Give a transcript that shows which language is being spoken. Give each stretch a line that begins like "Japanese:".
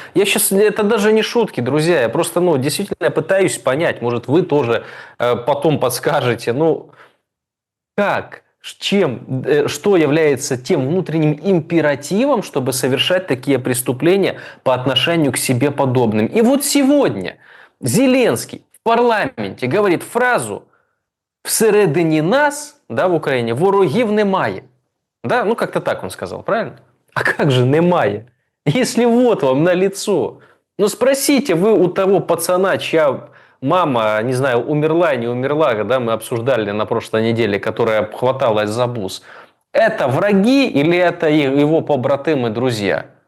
Russian: Это даже не шутки, друзья, я просто, действительно пытаюсь понять, может, вы тоже потом подскажете, как, что является тем внутренним императивом, чтобы совершать такие преступления по отношению к себе подобным. И вот сегодня Зеленский в парламенте говорит фразу
Ukrainian: «всередині нас»,
Russian: да,
Ukrainian: в Україні, ворогів немає.
Russian: Да? Как-то так он сказал, правильно? А как же немає? Если вот вам на лицо. Спросите вы у того пацана, чья мама, не знаю, умерла, не умерла, да, мы обсуждали на прошлой неделе, которая хваталась за бус. Это враги или это его побратимы, друзья?